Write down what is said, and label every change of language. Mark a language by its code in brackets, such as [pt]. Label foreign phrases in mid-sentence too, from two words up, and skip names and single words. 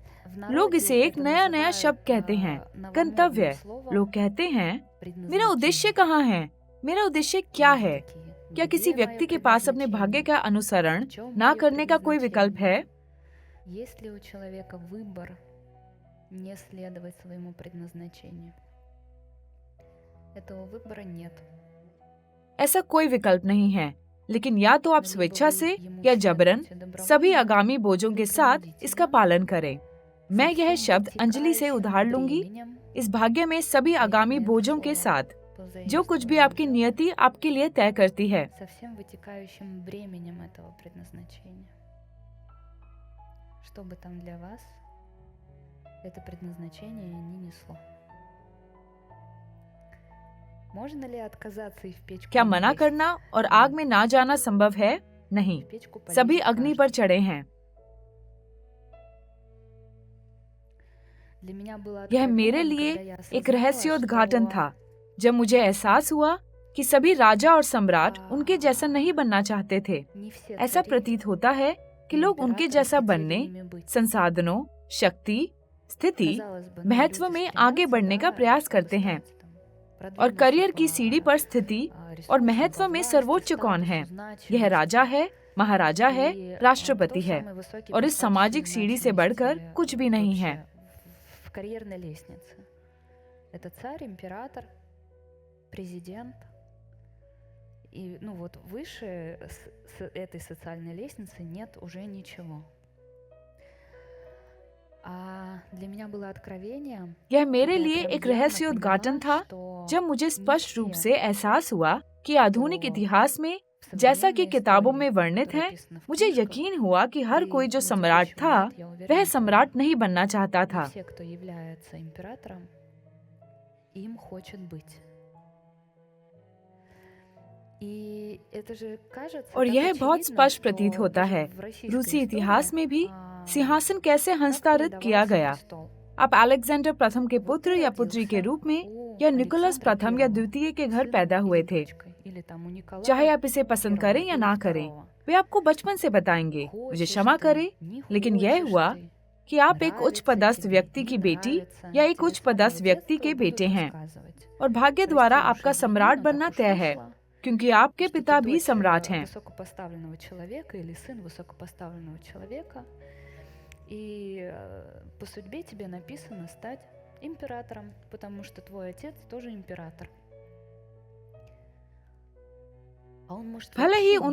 [hi] लोग इसे एक नया नया शब्द कहते हैं, गंतव्य। लोग कहते हैं, मेरा उद्देश्य कहाँ है? मेरा उद्देश्य क्या है? क्या किसी व्यक्ति के पास अपने भाग्य का अनुसरण ना करने का कोई विकल्प है? [ru] Есть ли у человека выбор не следовать своему предназначению? Этого выбора нет. [hi] ऐसा कोई विकल्प नहीं है, लेकिन या तो आप स्वेच्छा से या जबरन सभी आगामी बोझों के साथ इसका पालन करें। मैं यह शब्द अंजलि से उधार लूंगी। इस भाग्य में सभी आगामी बोझों के साथ जो कुछ भी आपकी नियति आपके लिए तय करती है। [ru] Со всем вытекающим бременем этого предназначения. Что бы там для вас это предназначение не несло. Можно ли отказаться и в печку [hi] क्या [ru] не [hi] मना [ru] лезть? [hi] करना और आग में ना जाना संभव है? नहीं, [ru] В печку полезет [hi] सभी अग्नि पर [ru] каждый. [hi] चढ़े हैं। [ru] Для меня было [hi] यह मेरे [ru] откровением, [hi] लिए [ru] когда я [hi] एक [ru] осознала, [hi] रहस्योद्घाटन [ru] что [hi] था, जब मुझे एहसास हुआ कि सभी राजा और सम्राट उनके जैसा नहीं बनना चाहते थे। [ru] не все [hi] ऐसा [ru] цари [hi] प्रतीत होता है कि लोग उनके [ru] императоры [hi] जैसा [ru] хотели [hi] बनने, [ru] ими быть. [hi] संसाधनों, शक्ति, स्थिति, [ru] Казалось бы, [hi] महत्व [ru] люди [hi] में आगे [ru] стремятся, [hi] बढ़ने का [ru] да, [hi] प्रयास [ru] чтобы [hi] करते हैं, [ru] стать там [hi] और [ru] продвинутым [hi] करियर की [ru] по, [hi] सीढ़ी पर स्थिति और [ru] ресурсам, [hi] महत्व [ru] по [hi] में [ru] власти, [hi] सर्वोच्च कौन है? [ru] статусу, [hi] यह राजा [ru] значимости. [hi] है, महाराजा है, [ru] И, [hi] राष्ट्रपति [ru] кто [hi] है, [ru] самый высокий [hi] और [ru] по [hi] इस सामाजिक [ru] статусу и [hi] सीढ़ी से [ru] значимости, [hi] बढ़कर कुछ भी नहीं है। [ru] вообще в карьерной лестнице. Это царь, император, президент. И, ну вот, выше этой социальной лестницы нет уже ничего. А для меня было откровением, [hi] यह मेरे [ru] когда я [hi] लिए [ru] прям [hi] एक [ru] явно [hi] रहस्योद्घाटन [ru] поняла, [hi] था, [ru] что [hi] जब मुझे [ru] не [hi] स्पष्ट रूप [ru] все [hi] से एहसास हुआ कि आधुनिक तो इतिहास में [ru] в [hi] जैसा कि [ru] современной [hi] किताबों [ru] истории, [hi] में वर्णित [ru] которая [hi] है, [ru] описана в [hi] मुझे [ru] книжках, [hi] यकीन हुआ कि हर [ru] да [hi] कोई [ru] и [hi] जो [ru] на [hi] सम्राट [ru] текущий [hi] था, [ru] момент, я уверена, [hi] वह [ru] что [hi] सम्राट नहीं बनना चाहता [ru] не [hi] था। [ru] все, кто является императором, им хочет быть. И это же кажется [hi] और [ru] так [hi] यह बहुत [ru] очевидно, [hi] स्पष्ट प्रतीत [ru] что [hi] होता [ru] даже [hi] है। [ru] в российской [hi] रूसी [ru] истории, [hi] इतिहास में भी [ru] а, [hi] सिंहासन कैसे [ru] как [hi] हस्तांतरित किया [ru] передавался [hi] गया। [ru] престол. [hi] आप अलेक्जेंडर प्रथम के [ru] Вот [hi] पुत्र [ru] ты [hi] या पुत्री के [ru] родился [hi] रूप में [ru] у [hi] या निकोलस [ru] Александра [hi] प्रथम या [ru] Первого, [hi] द्वितीय के घर [ru] сыном [hi] पैदा हुए [ru] или [hi] थे। [ru] дочкой, или там у Николая [hi] चाहे आप इसे पसंद [ru] Первого [hi] करें या [ru] или [hi] ना करें, [ru] Второго. [hi] वे आपको बचपन से बताएंगे। मुझे [ru] Хочешь [hi] क्षमा [ru] ты, [hi] करें, [ru] не [hi] लेकिन यह [ru] хочешь [hi] हुआ [ru] ты, [hi] कि आप एक उच्च [ru] нравится [hi] पदस्थ [ru] тебе, [hi] व्यक्ति [ru] не [hi] की बेटी [ru] нравится, [hi] या एक [ru] тебе [hi] उच्च [ru] с самого [hi] पदस्थ व्यक्ति [ru] детства [hi] के [ru] будут [hi] बेटे हैं, [ru] рассказывать. [hi] और भाग्य [ru] Прости [hi] द्वारा [ru] уж, [hi] आपका [ru] извини, [hi] सम्राट [ru] но [hi] बनना [ru] так уж [hi] तय है, [ru] вышло, [hi] क्योंकि आपके [ru] что [hi] पिता [ru] ты [hi] भी [ru] дочь [hi] सम्राट हैं। [ru] высокопоставленного человека или сын высокопоставленного человека, и по судьбе тебе написано стать императором, потому что твой отец тоже император. А он, может, [hi] भले ही [ru] вообще не